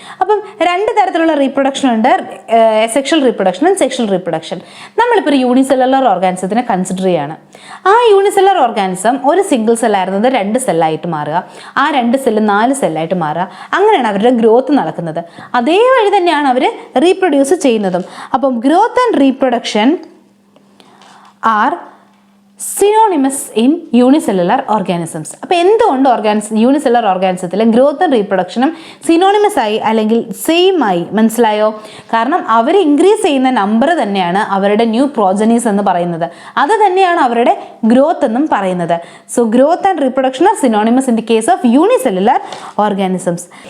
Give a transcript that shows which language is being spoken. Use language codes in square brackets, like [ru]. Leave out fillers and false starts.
[ml] അപ്പം 2 തരത്തിലുള്ള റീപ്രൊഡക്ഷൻ ഉണ്ട്, sexual reproduction and sexual reproduction. നമ്മളിപ്പോൾ ഒരു യൂണിസെല്ലുലർ ഓർഗാനിസത്തിനെ കൺസിഡർ ചെയ്യാണ്. ആ യൂണിസെല്ലുലർ ഓർഗാനിസം ഒരു സിംഗിൾ സെല്ലായിരുന്നത് 2 സെല്ലായിട്ട് മാറുക, ആ 2 സെല്ല് 4 സെല്ലായിട്ട് മാറുക, അങ്ങനെയാണ് അവരുടെ ഗ്രോത്ത് നടക്കുന്നത്. അതേ വഴി തന്നെയാണ് അവർ റീപ്രൊഡ്യൂസ് ചെയ്യുന്നതും. അപ്പം growth and reproduction [en] are synonymous in unicellular organisms. [ml] അപ്പോൾ എന്തുകൊണ്ട് യൂണിസെല്ലുലർ ഓർഗാനിസത്തിലെ ഗ്രോത്തും റീപ്രൊഡക്ഷനും സിനോണിമസ് ആയി അല്ലെങ്കിൽ സെയിം ആയി? മനസ്സിലായോ? കാരണം അവർ ഇൻക്രീസ് ചെയ്യുന്ന നമ്പർ തന്നെയാണ് അവരുടെ ന്യൂ പ്രോജനീസ് എന്ന് പറയുന്നത്, അത് തന്നെയാണ് അവരുടെ ഗ്രോത്ത് എന്നും പറയുന്നത്. [en] So growth and reproduction are synonymous in the case of unicellular organisms.